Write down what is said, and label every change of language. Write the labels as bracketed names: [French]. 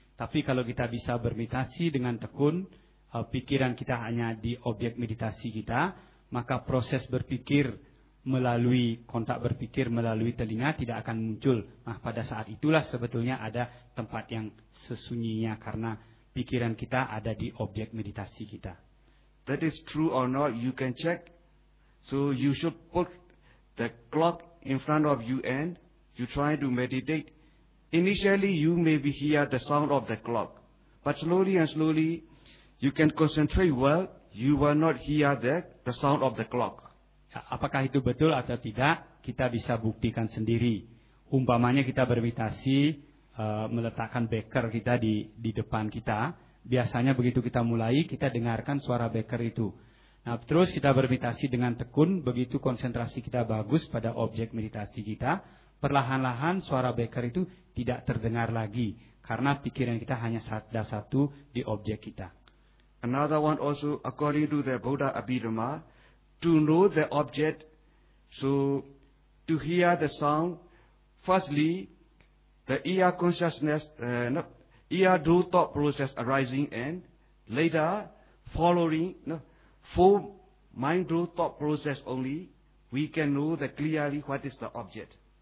[Indonesian] Tapi kalau kita bisa bermeditasi dengan tekun, pikiran kita hanya di objek meditasi kita, maka proses berpikir melalui kontak berpikir melalui telinga tidak akan muncul. Nah, pada saat itulah sebetulnya ada tempat yang sesunyinya karena pikiran kita ada di objek meditasi kita. [English] That is true or not, you can check. So you should put the clock in front of you and you try to meditate. Initially, you may be hear the sound of the clock, but slowly and slowly, you can concentrate well. You will not hear the sound of the clock. [Indonesian] Apakah itu betul atau tidak? Kita bisa buktikan sendiri. Umpamanya kita bermeditasi, meletakkan beker kita di depan kita. Biasanya begitu kita mulai, kita dengarkan suara beker itu. Nah, terus kita bermeditasi dengan tekun, begitu konsentrasi kita bagus pada objek meditasi kita, perlahan-lahan suara beker itu tidak terdengar lagi karena pikiran kita hanya ada satu di objek kita. [English] Another one also, according to the Buddha Abhidharma, to know the object, so to hear the sound, firstly, the ear consciousness, ear do thought process arising, and later, following, full mind do thought process only, we can know the clearly what is the object.